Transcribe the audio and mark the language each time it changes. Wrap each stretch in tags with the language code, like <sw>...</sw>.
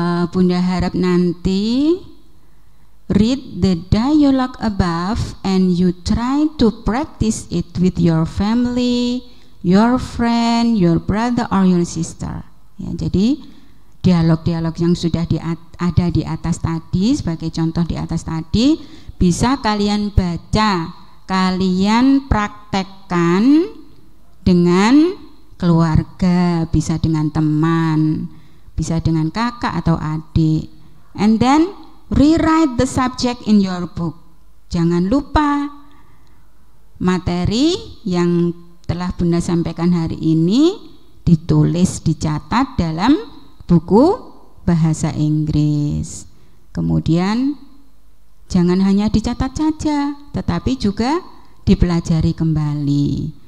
<id>Bunda harap nanti</id> <en>read the dialogue above and you try to practice it with your family, your friend, your brother or your sister.</en> <id>Ya, jadi dialog-dialog yang sudah ada di atas tadi, sebagai contoh di atas tadi, bisa kalian baca, kalian praktekkan dengan keluarga, bisa dengan teman, bisa dengan kakak atau adik.</id> <en>And then rewrite the subject in your book.</en> <id>Jangan lupa materi yang telah Bunda sampaikan hari ini ditulis, dicatat dalam buku bahasa Inggris. Kemudian jangan hanya dicatat saja, tetapi juga dipelajari kembali.</id>